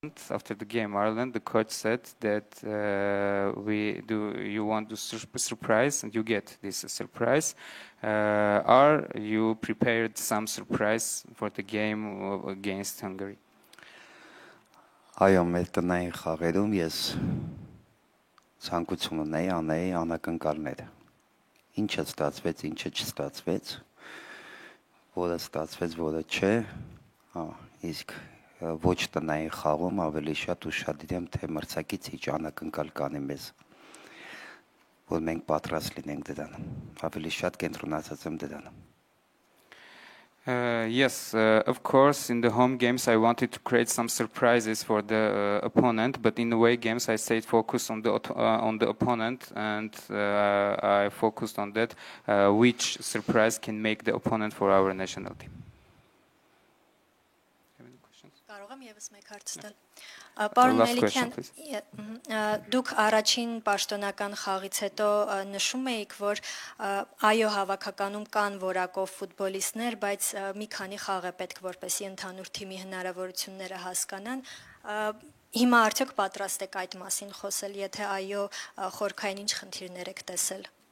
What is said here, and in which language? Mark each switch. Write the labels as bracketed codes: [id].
[en] After the game, Ireland, the coach said that you want to surprise and you get this surprise. Are you prepared some surprise for the game against Hungary? [hy] Այո, մեր տնային խաղերում ես ցանկություն ունեի անեի անակնկալներ։ Ինչը ստացվեց, ինչը չստացվեց, որը ստացվեց, որը չէ, իսկ ոչ տնային խաղում ավելի շատ ուշադիր եմ, թե մրցակից ինչ անակնկալ կանի մեզ, որ մենք պատրաստ լինենք դրան, ավելի շատ կենտրոնացած եմ դրան։ [en] Yes, of course, in the home games I wanted to create some surprises for the opponent, but in the away games I stayed focused on the opponent, and I focused on that, which surprise can make the opponent for our national team. [hy] Կարող եմ եւս մեկ հարց տալ։ Պարոն Մելիքյան, դուք առաջին պաշտոնական խաղից հետո նշում էիք, որ այո հավաքականում կան որակով ֆուտբոլիստներ, բայց մի քանի խաղ է պետք, որպեսզի ընդհանուր թիմի հնարավորությունները հասկանան։ Հիմա արդյոք պատրաստ եք այդ մասին խոսել, եթե այո, խորքային ինչ խնդիրներ եք տեսել։